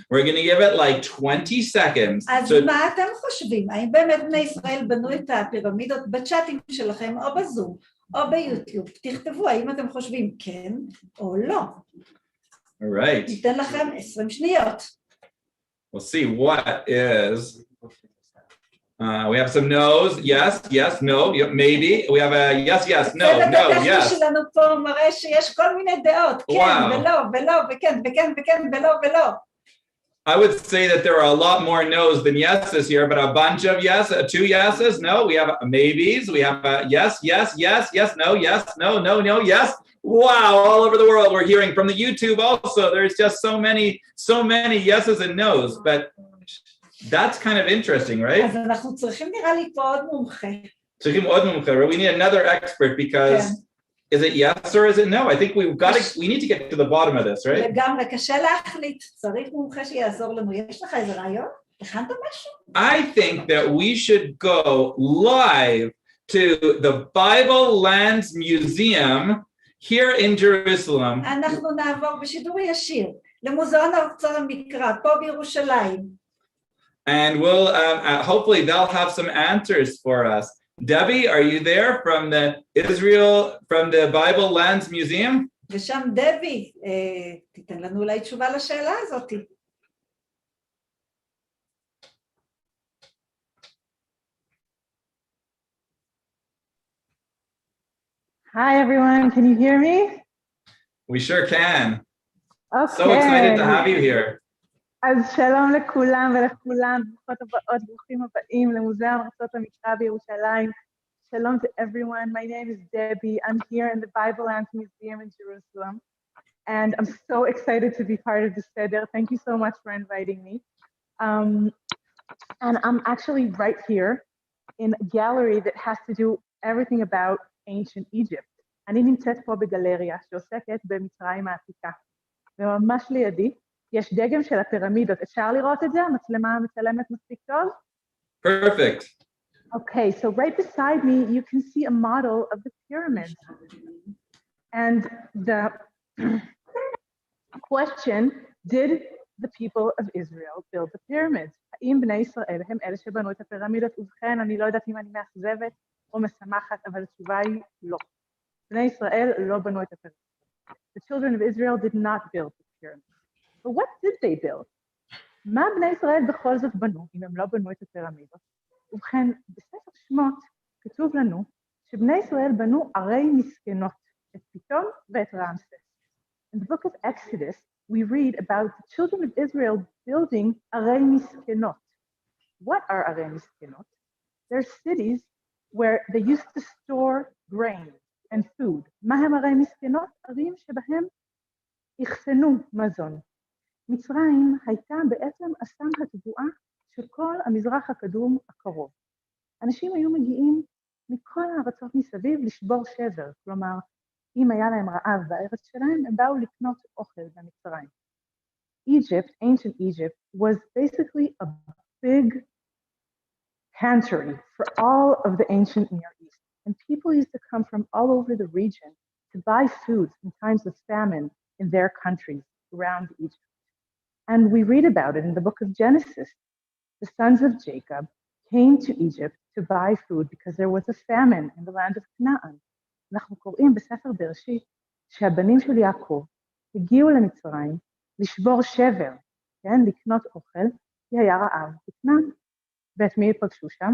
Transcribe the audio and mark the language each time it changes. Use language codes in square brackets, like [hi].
[en] We're going to give it like 20 seconds. [he] אז מה אתם חושבים? האם באמת בני ישראל בנו את הפירמידות בצ'אטים שלכם או בזום או ביוטיוב? תכתבו האם אתם חושבים כן או לא. [en] All right. [he] ניתן לכם 20 שניות. [en] We'll see what is. We have some no's. Yes, yes, no, maybe. We have a yes, yes, no, no, yes. [he] שלנו פה מראה שיש כל מיני דעות, כן ולא, ולא, וכן, וכן, וכן, ולא, ולא. [en] I would say that there are a lot more no's than yeses here, but a bunch of yes, 2 yeses, no, we have maybes, we have a yes, yes, yes, yes, no, no, no, yes. Wow, all over the world we're hearing from the YouTube also. There's just so many yeses and no's, but that's kind of interesting, right? [he] אז אנחנו צריכים נראה לי פה עוד מומחה. צריכים עוד מומחה. [en] We need another expert because is it yes or is it no? I think we need to get to the bottom of this, right? [he] לגמרי, קשה להחליט. צריך מומחה שיעזור לנו. יש לך איזה רעיון? הכנת משהו? [en] I think that we should go live to the Bible Lands Museum here in Jerusalem. [he] אנחנו נעבור בשידור ישיר למוזיאון ארצות המקרא, פה בירושלים. [en] And we'll hopefully they'll have some answers for us. Debbie, are you there from the Bible Lands Museum? [he] ושם דבי, תיתן לנו אולי תשובה לשאלה הזאת. [en] Hi everyone, can you hear me? We sure can. Okay. So excited to have you here. [he] אז שלום לכולם ולכולם, ברוכות הבאות, ברוכים הבאים למוזיאון ארצות המקרא בירושלים. [en] Shalom to everyone. My name is Debbie. I'm here in the Bible Lands Museum in Jerusalem. And I'm so excited to be part of the Seder. Thank you so much for inviting me. And I'm actually right here in a gallery that has to do everything about ancient Egypt. [he] אני נמצאת פה בגלריה שעוסקת במצרים העתיקה. וממש לידי, יש דגם של הפירמידות. אפשר לראות את זה? המצלמה מצלמת מספיק טוב? [en] Perfect. Okay, so right beside me, you can see a model of the pyramids. And the question, did the people of Israel build the pyramids? [he] האם בני ישראל הם אלה שבנו את הפירמידות? ובכן, אני לא יודעת אם אני מאכזבת או משמחת, אבל התשובה היא לא. בני ישראל לא בנו את הפירמידות. [en] The children of Israel did not build the pyramids. But what did they build? [he] מה בני ישראל בכל זאת בנו, אם הם לא בנו את הפירמידות? ובכן, בספר שמות כתוב לנו שבני ישראל בנו ערי מסכנות, את פיתום ואת רעמסס. [en] In the book of Exodus, we read about the children of Israel building [he] ערי מסכנות. [en] What are [he] ערי מסכנות? [en] They're cities where they used to store grain and food. [he] מה הם ערי מסכנות? ערים שבהם יחסנו מזון. מצרים הייתה בעצם אסם הטבועה של כל המזרח הקדום הקרוב. אנשים היו מגיעים מכל הארצות מסביב לשבור שבר, כלומר, אם היה להם רעב בארץ שלהם, הם באו לקנות אוכל במצרים. [en] Egypt, ancient Egypt, was basically a big pantry for all of the ancient Near East. And people used to come from all over the region to buy food in times of famine in their countries around Egypt. And we read about it in the book of Genesis. The sons of Jacob came to Egypt to buy food because there was a famine in the land of Canaan. [he] אנחנו קוראים בספר בראשית שהבנים של יעקב הגיעו למצרים לשבור שבר, כן, לקנות אוכל, כי היה רעב בכנען. ואת מי פגשו שם?